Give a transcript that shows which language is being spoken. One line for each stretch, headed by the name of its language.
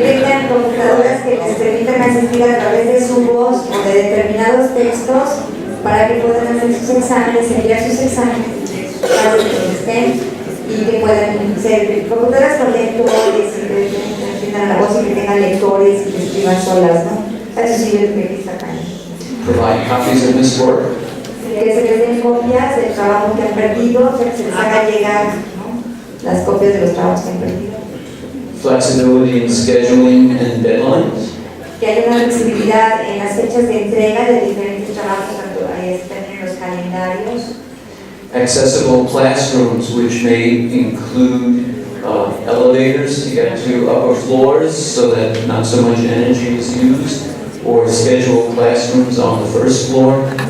Spanish: tengan computadoras que les permitan asistir a través de su voz o de determinados textos para que puedan hacer sus exámenes, enviar sus exámenes, sus casos donde estén y que puedan ser computadoras con lectores, que tengan la voz y que tengan lectores y que escriban solas, ¿no? Eso sí es lo que está acá.
English: Provide copies of this work.
Spanish: Que se les den copias del trabajo que han perdido, o sea, que se les haga llegar, ¿no? Las copias de los trabajos que han perdido.
English: Flexibility in scheduling and deadlines.
Spanish: Que haya una flexibilidad en las fechas de entrega de diferentes trabajos, tanto ahí están en los calendarios.
English: Accessible classrooms, which may include elevators to get to upper floors so that not so much energy is used, or scheduled classrooms on the first floor.